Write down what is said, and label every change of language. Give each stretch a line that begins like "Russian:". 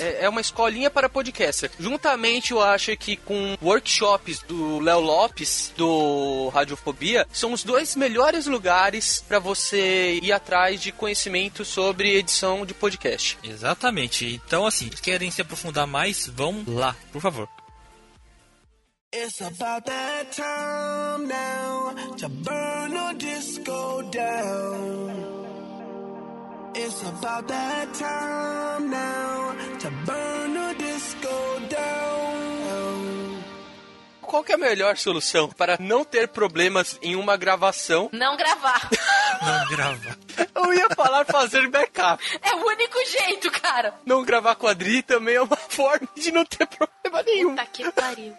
Portuguese: É uma escolinha para podcaster. Juntamente, eu acho que com workshops do Léo Lopes, do Radiofobia, são os dois melhores lugares para você ir atrás de conhecimento sobre edição de podcast. Exatamente. Então, assim, querem se aprofundar mais? Vão lá, por favor.
English: It's about that time now to burn a disco down. It's about that time now to burn a disco down.
Portuguese: Qual que é a melhor solução para não ter problemas em uma gravação? Não gravar. Não gravar. Eu ia falar fazer backup. É o único jeito, cara. Não gravar com a Adri também é uma forma de não ter problema nenhum. Puta que pariu.